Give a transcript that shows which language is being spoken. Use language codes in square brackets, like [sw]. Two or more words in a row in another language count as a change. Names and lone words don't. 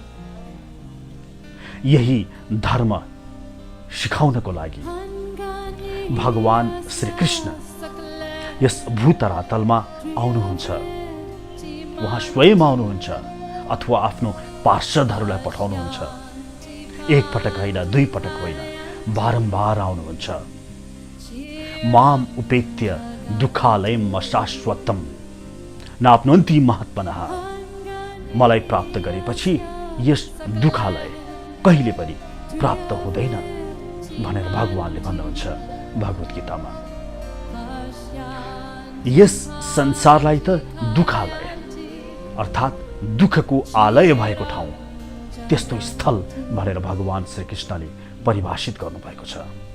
[ne] यही धर्म सिकाउनको लागि भगवान श्रीकृष्ण यस भूतरातलमा आउनुहुन्छ। उहाँ स्वयं आउनुहुन्छ अथवा आफ्नो पार्षदहरूलाई पठाउनुहुन्छ। एक पटक होइन, 2 पटक होइन, बारम्बार आउनुहुन्छ। [sa] माम उपेत्य दुःखालयम शाश्वतम नाप्नोन्ति महात्मनः। [ne] मलाई प्राप्त गरेपछि यस दुःखालय कहिले पनि प्राप्त हुँदैन भनेर भगवानले भन्नुहुन्छ भगवत गीतामा। यस संसारलाई त दुःखालय अर्थात् दुःखको आलय भएको ठाउँ, त्यस्तो स्थल भनेर भगवान श्रीकृष्णले परिभाषित गर्नुभएको छ।